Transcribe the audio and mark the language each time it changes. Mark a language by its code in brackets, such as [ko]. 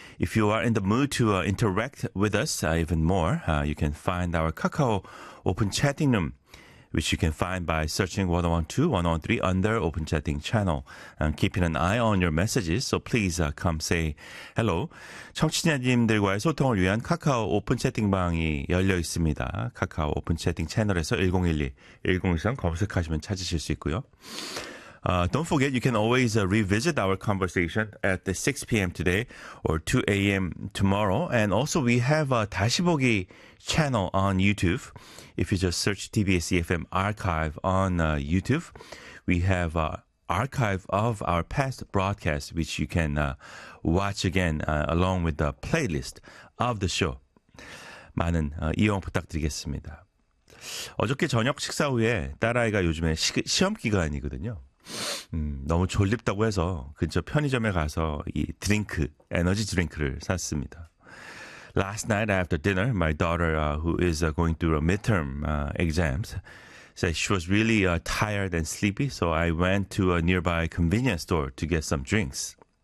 [en] If you are in the mood to interact with us even more, you can find our Kakao Open Chatting Room, which you can find by searching 101.2, 101.3 under Open Chatting Channel. I'm keeping an eye on your messages, so please come say hello. [ko] 청취자님들과의 소통을 위한 카카오 오픈 채팅방이 열려 있습니다. 카카오 오픈 채팅 채널에서 1012, 1013 검색하시면 찾으실 수 있고요. [en] Don't forget, you can always revisit our conversation at the 6 p.m. today or 2 a.m. tomorrow. And also, we have a 다시 보기 channel on YouTube. If you just search TBS EFM archive on YouTube, we have an archive of our past broadcasts, which you can watch again along with the playlist of the show. [ko] 많은 이용 부탁드리겠습니다. 어저께 저녁 식사 후에 딸아이가 요즘에 시험 기간이거든요. 너무 졸립다고 해서 근처 편의점에 가서 이 드링크, 에너지 드링크를 샀습니다. [en] Last night after dinner, my daughter who is going through a midterm exams said she was really tired and sleepy, so I went to a nearby convenience store to get some drinks.